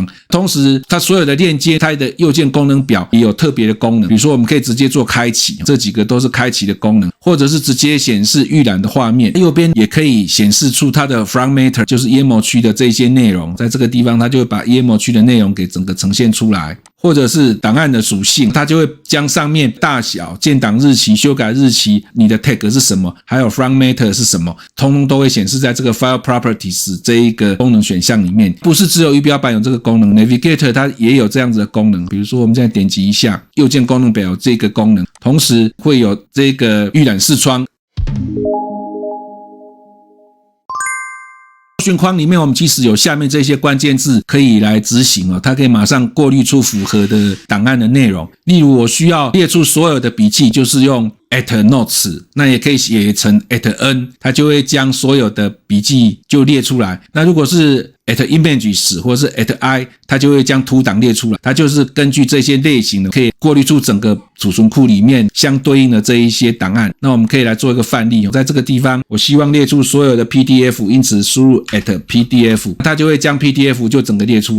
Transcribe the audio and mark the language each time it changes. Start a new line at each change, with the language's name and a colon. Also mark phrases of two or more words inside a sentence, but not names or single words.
Chinese: 同時它所有的鏈接，它的右鍵功能表也有特別的功能，比如說我們可以直接做開啟，這幾個都是開啟的功能，或者是直接顯示預覽的畫面。右邊也可以顯示出它的
English: Front Matter，
Chinese: 就是頁幕區的這些內容，在這個地方它就會把頁幕區的內容給整個呈現出來。或者是檔案的屬性，它就會將上面大小、建檔日期、修改日期、你的 tag 是什麼，還有
English: front matter
Chinese: 是什麼，通通都會顯示在這個
English: file properties
Chinese: 這一個功能選項裡面。不是只有儀表板有這個功能， Navigator 它也有這樣子的功能。比如說我們現在點擊一下，右鍵功能表有這個功能，同時會有這個預覽視窗。搜尋框裡面，我們其實有下面這些關鍵字可以來執行哦，它可以馬上過濾出符合的檔案的內容。例如，我需要列出所有的筆記，就是用 @notes，那也可以寫成 @n， 它就會将所有的筆記就列出來。那如果是@images 或者是 @i，它就會将圖檔列出來。它就是根據這些類型的，可以過濾出整個儲存庫裡面相對應的這一些檔案。那我們可以來做一個範例，在這個地方，我希望列出所有的 PDF， 因此輸入 @pdf， 它就會將 PDF 就整個列出來。